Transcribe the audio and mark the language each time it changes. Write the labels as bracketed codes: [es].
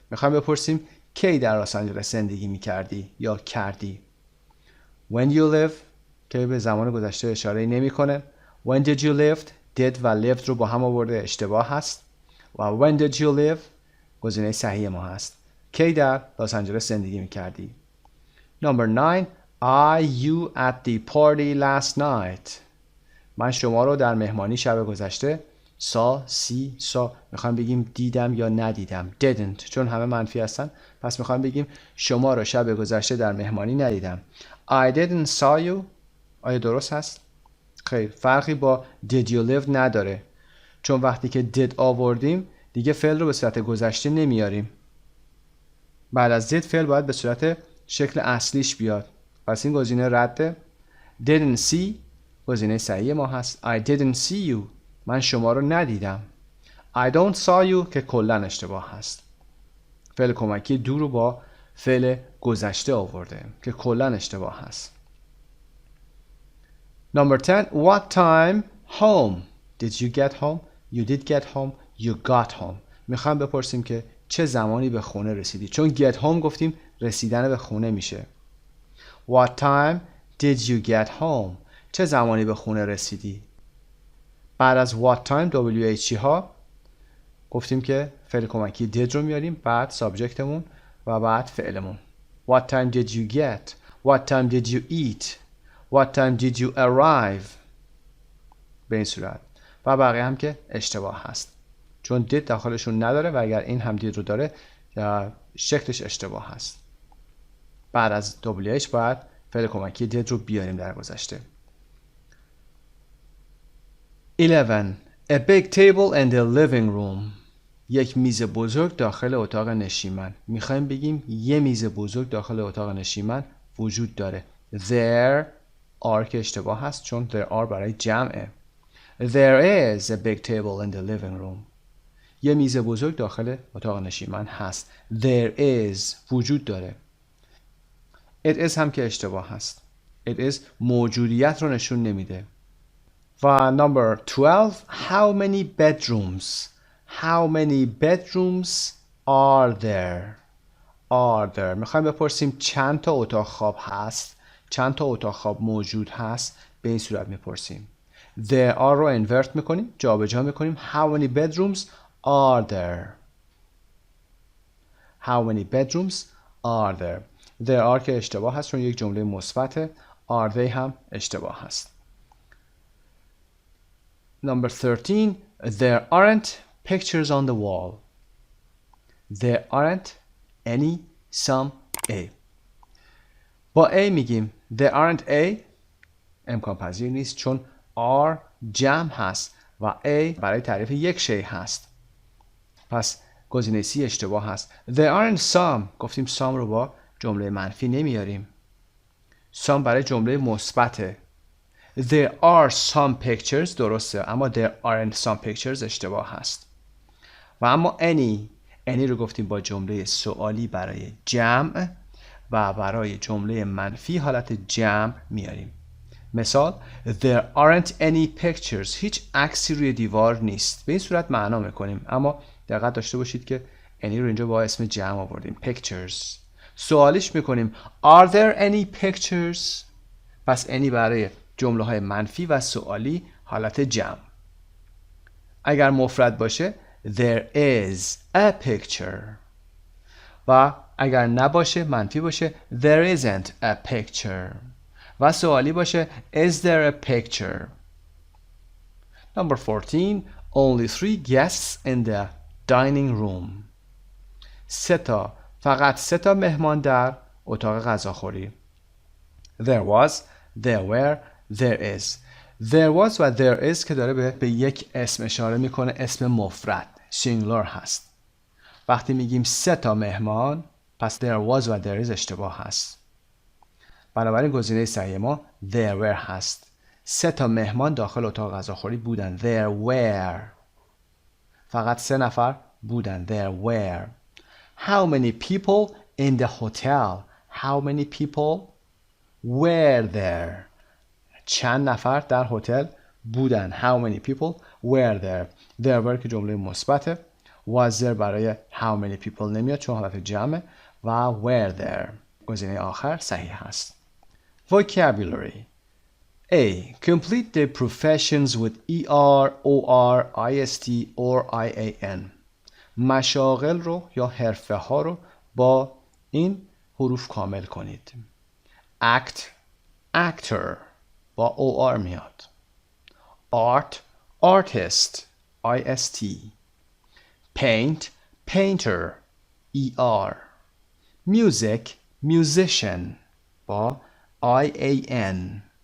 [fa] میخوایم بپرسیم کی در لس آنجلس زندگی میکردی یا کردی. [en] when you live [fa] که به زمان گذشته اشاره نمیکنه. [en] when did you lived [fa] did و lived رو با هم آورده اشتباه هست و [en] when did you live [fa] گزینه صحیح ما هست. کی در لس آنجلس زندگی میکردی. [en] number 9 are you at the party last night. [fa] من شما رو در مهمانی شب گذشته saw میخوایم بگیم دیدم یا ندیدم. didn't چون همه منفی هستن پس میخوایم بگیم شما رو شب گذشته در مهمانی ندیدم. [en] I didn't saw you. [fa] آیا درست هست؟ خیر فرقی با [en] did you live [fa] نداره چون وقتی که did آوردیم دیگه فعل رو به صورت گذشته نمیاریم. بعد از did فعل باید به صورت شکل اصلیش بیاد پس این گزینه رده. didn't see گزینه صحیح ما هست. [en] I didn't see you [fa] من شما رو ندیدم. [en] I don't saw you [fa] که کلا اشتباه هست. فعل کمکی do رو با فعل گذشته آورده که کلا اشتباه هست. [en] number 10 what time home. did you get home. you did get home. you got home. [fa] میخوام بپرسیم که چه زمانی به خونه رسیدی چون get home گفتیم رسیدن به خونه میشه. [en] what time did you get home. [fa] چه زمانی به خونه رسیدی. بعد از what time WH ها گفتیم که فعل کمکی did رو میاریم بعد سابجکتمون و بعد فعلمون. [en] what time did you get. what time did you eat. what time did you arrive. [fa] به این صورت و بقیه هم که اشتباه هست چون did داخلشون نداره و اگر این هم did رو داره شکلش اشتباه هست. بعد از WH باید فعل کمکی did رو بیاریم در گذشته. [en] 11. A big table in the living room. [fa] یک میز بزرگ داخل اتاق نشیمن. میخوایم بگیم یه میز بزرگ داخل اتاق نشیمن وجود داره. [en] There are [fa] که اشتباه هست چون [en] there are [fa] برای جمعه. [en] There is a big table in the living room. [fa] یه میز بزرگ داخل اتاق نشیمن هست. [en] There is [fa] وجود داره. [en] It is [fa] هم که اشتباه هست. It is موجودیت رو نشون نمیده. [en] و number 12. How many bedrooms? How many bedrooms are there? Are there. [fa] میخوایم بپرسیم چند تا اتاق خواب هست؟ چند تا اتاق خواب موجود هست؟ به این صورت میپرسیم. [en] There are [fa] رو invert میکنیم، جابجا میکنیم. [en] How many bedrooms are there? How many bedrooms are there? There are [fa] که اشتباه هست چون یک جمله مثبته. [en] Are they [fa] هم اشتباه هست. [en] Number 13. There aren't pictures on the wall. There aren't any, some, a. [fa] با a میگیم [en] there aren't a [fa] امکان پذیر نیست چون are جمع هست و a برای تعریف یک شی هست. پس گزینه C اشتباه هست. [en] There aren't some. [fa] گفتیم some رو با جمله منفی نمیاریم. some برای جمله مثبته. [en] There are some pictures [fa] درسته اما [en] there aren't some pictures [fa] اشتباه هست. و اما any رو گفتیم با جمله سوالی برای جمع و برای جمله منفی حالت جمع میاریم. [en] مثال There aren't any pictures. [fa] هیچ عکسی روی دیوار نیست. به این صورت معنا میکنیم اما دقت داشته باشید که any رو اینجا با اسم جمع آوردیم. [en] Pictures. [fa] سوالیش میکنیم [en] Are there any pictures؟ [fa] پس any برای جمله های منفی و سوالی حالت جمع. اگر مفرد باشه [en] There is a picture. [fa] و اگر نباشه منفی باشه [en] There isn't a picture. [fa] و سوالی باشه [en] Is there a picture? Number 14. Only 3 guests in the dining room. [fa] فقط 3 مهمان در اتاق غذاخوری. [en] There was, there were, there is. There was [fa] و [en] there is [fa] که داره به یک اسم اشاره میکنه. اسم مفرد singular هست. وقتی میگیم 3 مهمان پس there was و there is اشتباه هست. بنابراین گزینه صحیح ما [en] there were [fa] هست. 3 مهمان داخل اتاق غذاخوری بودن. [en] There were. [fa] فقط 3 نفر بودن. [en] There were. How many people in the hotel? How many people were there? [fa] چند نفر در هتل بودن. [en] How many people were there? There were [fa] که جمله مثبته. [en] Was there [fa] برای how many people نمیاد چون حالت جمعه و were there. گزینه آخر صحیح هست. [en] Vocabulary. A. Complete the professions with ER, OR, IST or IAN. [fa] مشاغل رو یا حرفه ها رو با این حروف کامل کنید. [en] Act, actor با OR میاد. Art, artist, IST. Paint, painter, ER. Music, musician با IAN.